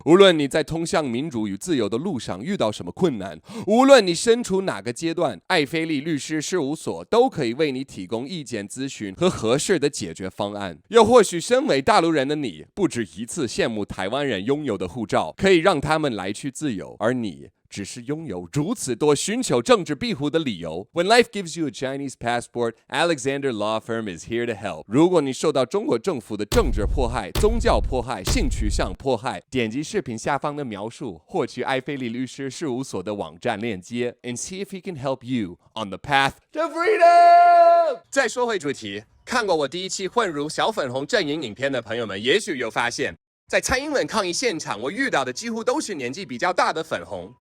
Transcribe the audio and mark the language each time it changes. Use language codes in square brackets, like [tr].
[zh] 无论你在通向民主与自由的路上遇到什么困难，无论你身处哪个阶段，艾菲利律师事务所都可以为你提供意见咨询和合适的解决方案。又或许身为大陆人的你，不止一次羡慕台湾人拥有的护照，可以让他们来去自由，而你只是拥有如此多寻求政治庇护的理由。 [en] When life gives you a Chinese passport, Alexander Law Firm is here to help. [zh] 如果你受到中国政府的政治迫害、宗教迫害、性取向迫害，点击视频下方的描述，获取艾菲利律师事务所的网站链接 ， [en] and see if he can help you on the path to freedom. [zh] 再说回主题，看过我第1期混入小粉红阵营影片的朋友们，也许有发现，在蔡英文抗议现场，我遇到的几乎都是年纪比较大的粉红。